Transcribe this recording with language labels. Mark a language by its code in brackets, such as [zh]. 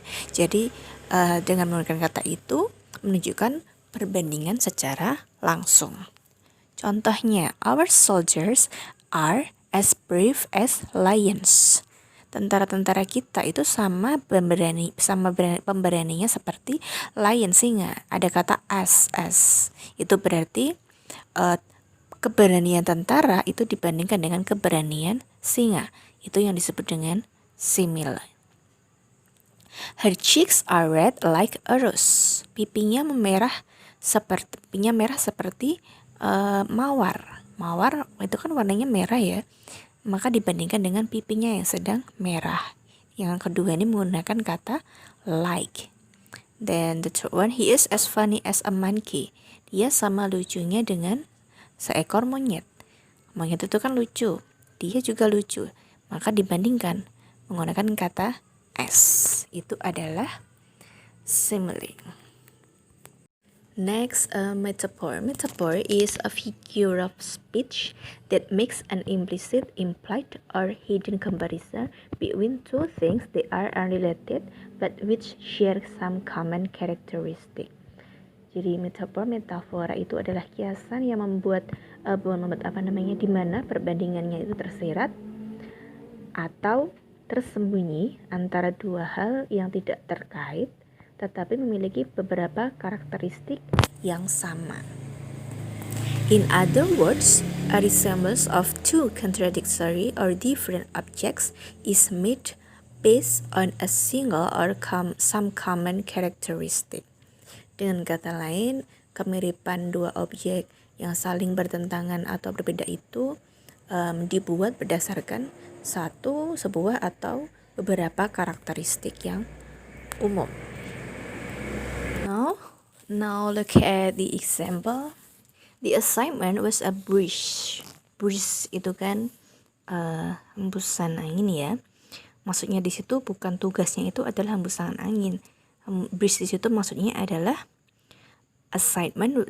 [id] Jadi dengan menggunakan kata itu menunjukkan perbandingan secara langsung. Contohnya, [en] our soldiers are as brave as lions. [id] Tentara-tentara kita itu sama pemberaninya seperti lion, singa. Ada kata as. Itu berarti keberanian tentara itu dibandingkan dengan keberanian singa. Itu yang disebut dengan simile. [en] Her cheeks are red like a rose. [id] Pipinya merah seperti mawar. Mawar itu kan warnanya merah ya. Maka dibandingkan dengan pipinya yang sedang merah. Yang kedua ini menggunakan kata like. [en] Then the third one, he is as funny as a monkey. [id] Dia sama lucunya dengan seekor monyet. Monyet itu kan lucu. Dia juga lucu. Maka dibandingkan menggunakan kata as. Itu adalah simile. Next, metaphor. [en] Metaphor is a figure of speech that makes an implicit, implied, or hidden comparison between two things that are unrelated but which share some common characteristic. [id] Jadi metafora itu adalah kiasan yang di mana perbandingannya itu tersirat atau tersembunyi antara dua hal yang tidak terkait tetapi memiliki beberapa karakteristik yang sama. [en] In other words, a resemblance of two contradictory or different objects is made based on a single or some common characteristic. [id] Dengan kata lain, kemiripan dua objek yang saling bertentangan atau berbeda itu dibuat berdasarkan sebuah atau beberapa karakteristik yang umum. [en] Now look at the example. The assignment was a breeze. [id] Breeze itu kan hembusan angin ya. Maksudnya di situ bukan tugasnya itu adalah hembusan angin. Breeze di situ maksudnya adalah assignment.